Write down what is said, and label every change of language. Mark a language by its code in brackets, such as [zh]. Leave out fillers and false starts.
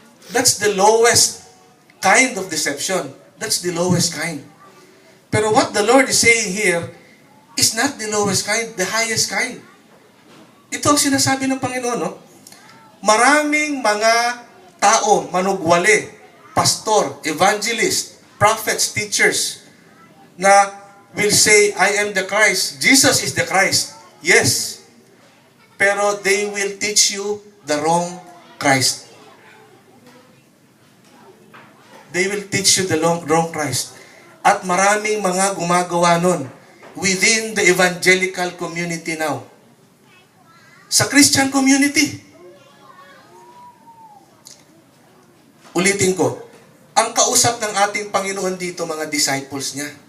[en] That's the lowest kind of deception. That's the lowest kind. Pero what the Lord is saying here is not the lowest kind, the highest kind. [tl] Ito ang sinasabi ng Panginoon, no? Maraming mga tao, manugwali, pastor, evangelist, prophets, teachers, na [en] will say, I am the Christ. Jesus is the Christ. Yes. Pero they will teach you the wrong Christ. They will teach you the wrong Christ. [tl] At maraming mga gumagawa nun [en] within the evangelical community now. [tl] Sa Christian community. Ulitin ko, ang kausap ng ating Panginoon dito, mga disciples niya.